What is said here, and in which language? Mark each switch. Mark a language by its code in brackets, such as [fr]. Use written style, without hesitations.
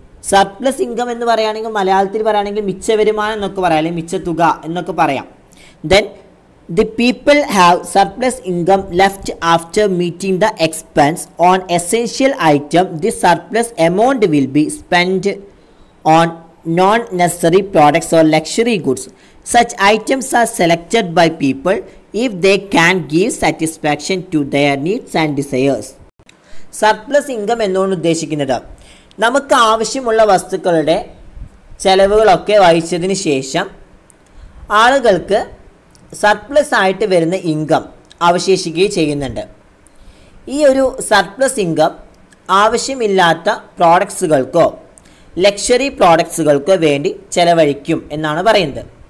[ml] Surplus income എന്ന് പറയുകയാണെങ്കിൽ മലയാളത്തിൽ പറയുകയാണെങ്കിൽ മിച്ച വരുമാനം എന്നൊക്കെ പറയാം, അല്ലെങ്കിൽ മിച്ച തുക എന്നൊക്കെ പറയാം. [en] Then the people have surplus income left after meeting the expense on essential item. The surplus amount will be spend on non necessary products or luxury goods. Such items are selected by people if they can give satisfaction to their needs and desires. [ml] Surplus income എന്നുകൊണ്ട് ഉദ്ദേശിക്കുന്നത് നമുക്ക് ആവശ്യമുള്ള വസ്തുക്കളുടെ ചെലവുകളൊക്കെ വഹിച്ചതിന് ശേഷം ആളുകൾക്ക് surplus ആയിട്ട് വരുന്ന income അവശേഷിക്കുകയും ചെയ്യുന്നുണ്ട്. ഈ ഒരു സർപ്ലസ് ഇൻകം ആവശ്യമില്ലാത്ത പ്രോഡക്ട്സുകൾക്കോ ലക്ഷറി പ്രോഡക്ട്സുകൾക്കോ വേണ്ടി ചെലവഴിക്കും എന്നാണ് പറയുന്നത്.